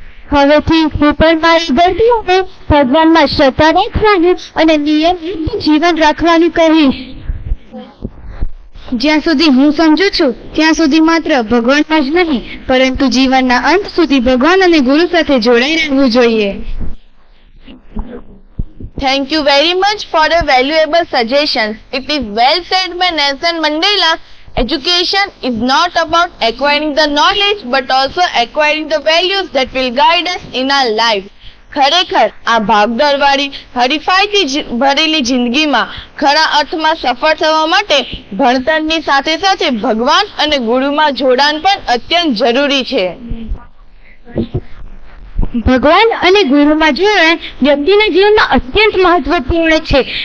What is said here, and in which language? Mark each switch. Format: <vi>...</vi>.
<gu>હવેથી હું પણ મારી દર્દીઓને ભગવાનમાં શ્રદ્ધા રાખવાનું અને નિયમિત જીવન રાખવાનું કહીશ. જ્યાં સુધી હું સમજુ છું ત્યાં સુધી માત્ર ભગવાનમાં જ નહીં, પરંતુ જીવનના અંત સુધી ભગવાન અને ગુરુ સાથે જોડાઈ રહેવું જોઈએ.</gu> <en>Thank you very much for the valuable suggestions. It is well said by Nelson Mandela. Education is not about acquiring the knowledge but also acquiring the values that will guide us in our life.</en> <gu>ખરેખર આ ભાગદોડવાળી હરીફાઈથી ભરેલી જિંદગીમાં ખરા અર્થમાં સફળ થવા માટે ભણતરની સાથે સાથે ભગવાન અને ગુરુમાં જોડાણ પણ અત્યંત જરૂરી છે. ભગવાન અને ગુરુમાં જોડાણ વ્યક્તિના જીવનમાં અત્યંત મહત્વપૂર્ણ છે.</gu>